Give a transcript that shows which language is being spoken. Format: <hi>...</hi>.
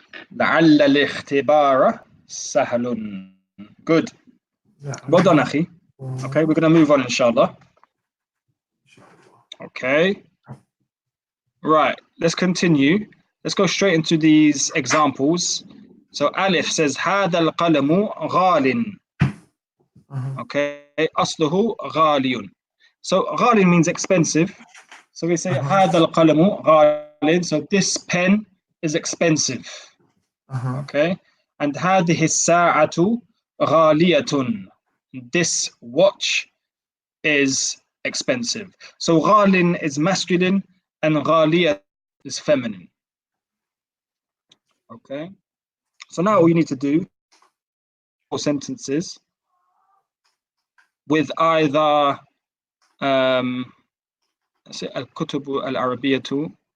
<ar>لعل الاختبار سهل.</ar> <en>Good. Well done, Akhi. Okay, we're going to move on, inshallah. Okay. Right, let's continue. Let's go straight into these examples. So Alif says</en> <ar>هذا القلم غال. Okay, أصله غالي.</ar> <en>So غال means expensive. So we say</en> <ar>هذا القلم غال.</ar> <en>So this pen is expensive. Okay, and</en> <ar>هذه الساعة غالية.</ar> <en>This watch is expensive. So غال is masculine and غالية is feminine. Okay, so now all you need to do 4 sentences with either</en> <ar>الكتب العربية.</ar>